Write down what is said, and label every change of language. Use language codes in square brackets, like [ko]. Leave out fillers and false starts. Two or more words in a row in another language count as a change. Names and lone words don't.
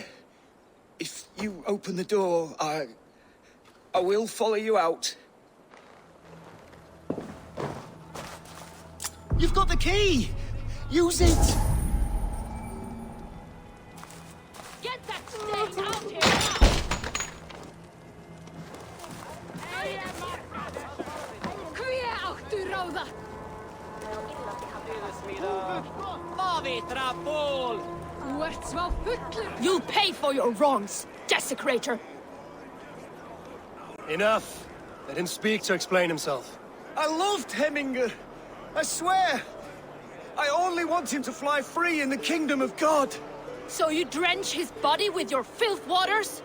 [en] If you open the door, I will follow you out. You've got the key! Use it! Get that stain out here now! [is] Hví áttu ráða? Þú ert smá fullur. [en] You'll pay for your wrongs, desecrator. Enough. Let him speak to explain himself. I loved Hemingr. I swear. I only want him to fly free in the kingdom of God. So you drench his body with your filth waters?